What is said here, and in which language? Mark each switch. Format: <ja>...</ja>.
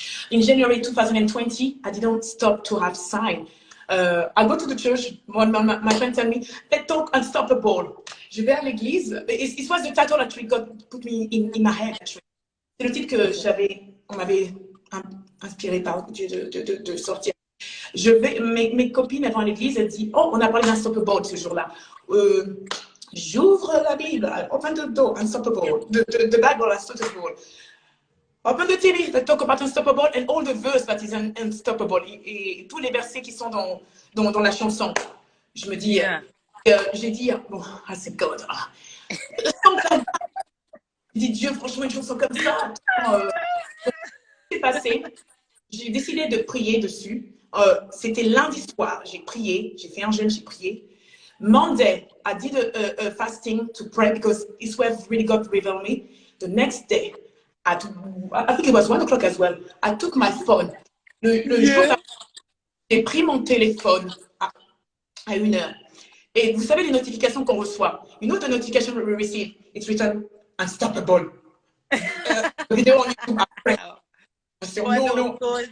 <en>In January 2020, I didn't stop to have sign. I go to the church, my friend tell me, let's talk unstoppable.</en> <fr>Je vais à l'église.</fr> <en>It was the title actually God put me in my head. Actually.</en> <fr>C'est le titre que on m'avait inspiré par Dieu de sortir. Mes copines, elles vont à l'église, elles disent, oh, on a parlé d'unstoppable ce jour-là. J'ouvre la Bible,</fr> <en>open the door, unstoppable. The Bible, unstoppable. Open the TV, let's talk about unstoppable and all the verse that is unstoppable.</en> <fr>Et tous les versets qui sont dans la chanson. Je me dis, j'ai dit, bon, c'est God. J'ai dit, Dieu, franchement, une chanson comme ça. C'est passé. J'ai décidé de prier dessus. C'était lundi soir. J'ai prié. J'ai fait un jeûne, j'ai prié.</fr> <en>Monday, I did a fasting to pray because it's where really God revealed me. The next day, I think it was 1 o'clock as well. I took my phone.</en> <fr>Le jour, j'ai pris mon téléphone à 1h. Et vous savez les notifications qu'on reçoit.</fr> <en>You know the notification we receive. It's written unstoppable.</en> <fr>Vidéo en YouTube après. notification. Non, non.</fr>